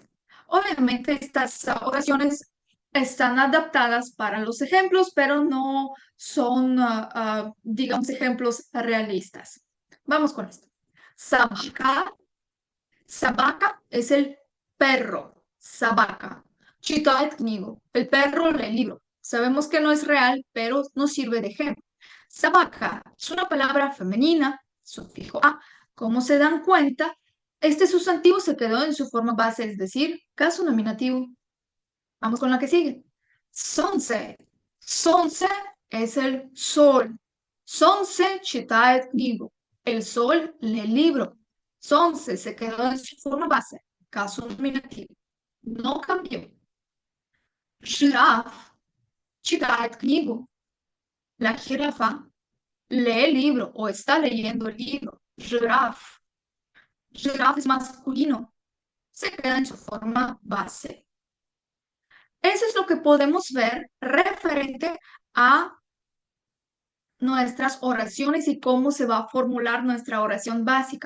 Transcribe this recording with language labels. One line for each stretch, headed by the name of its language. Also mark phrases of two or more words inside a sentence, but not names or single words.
Spanish: Obviamente estas oraciones están adaptadas para los ejemplos, pero no son, digamos, ejemplos realistas. Vamos con esto. Sabaka. Sabaka es el perro.
Russian: Sabaka. Читает книгу.
Spanish: El perro lee el libro. Sabemos que no es real, pero nos sirve de ejemplo. Sabaca es una palabra femenina, sufijo a. Como se dan cuenta, este sustantivo se quedó en su forma base, es decir, caso nominativo. Vamos con la que sigue. Сонце. Сонце es el sol.
Russian: Сонце читает книгу.
Spanish: El sol lee el libro. Сонце se quedó en su forma base, caso nominativo. No cambió.
Russian: Жираф читает книгу.
Spanish: La jirafa lee el libro o está leyendo el libro. Giraffe. Giraffe es masculino. Se queda en su forma base. Eso es lo que podemos ver referente a nuestras oraciones y cómo se va a formular nuestra oración básica.